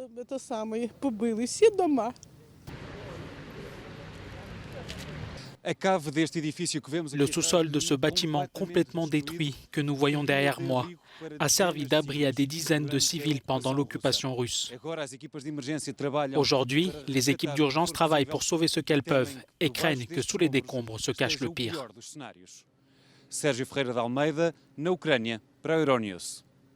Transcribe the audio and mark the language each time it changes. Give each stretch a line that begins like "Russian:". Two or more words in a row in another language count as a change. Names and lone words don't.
French: Le sous-sol de ce bâtiment complètement détruit que nous voyons derrière moi a servi d'abri à des dizaines de civils pendant l'occupation russe. Aujourd'hui, les équipes d'urgence travaillent pour sauver ce qu'elles peuvent et craignent que sous les décombres se cache le pire.
Portuguese: Sérgio Ferreira de Almeida, na Ucrânia, para a Euronews.